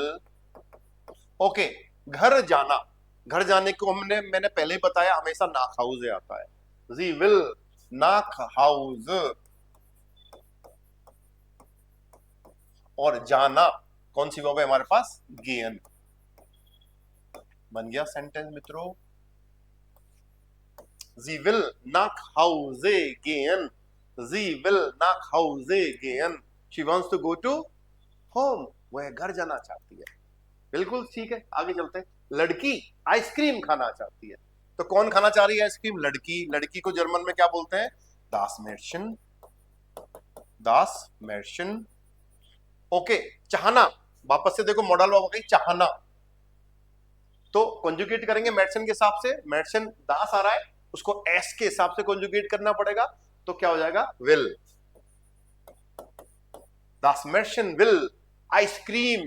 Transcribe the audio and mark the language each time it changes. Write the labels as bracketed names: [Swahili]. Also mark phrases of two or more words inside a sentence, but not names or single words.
[Hindi] ओके, घर जाना, घर जाने को मैंने पहले ही बताया हमेशा [German] nach Haus [Hindi] आता है, [German] sie will nach Haus. [Hindi] और जाना कौन सी वर्ब है हमारे पास, गेन। बन गया सेंटेंस मित्रों, [German] sie will nach Hause gehen, sie will nach Hause gehen, [English] she wants to go to home, [Hindi] वह घर जाना चाहती है। बिल्कुल ठीक है, आगे चलते हैं। लड़की आइसक्रीम खाना चाहती है, तो कौन खाना चाह रही है आइसक्रीम, लड़की। लड़की को जर्मन में क्या बोलते हैं, [German] das Mädchen, das Mädchen. [Hindi] ओके, चाहना, वापस से देखो [English] modal verb [Hindi] हो गई चाहना, तो कॉन्जुगेट करेंगे मेर्शन के हिसाब से, मेर्शन दास आ रहा है, उसको एस के हिसाब से कॉन्जुगेट करना पड़ेगा, तो क्या हो जाएगा, विल, [German] das Mädchen will Eiscreme.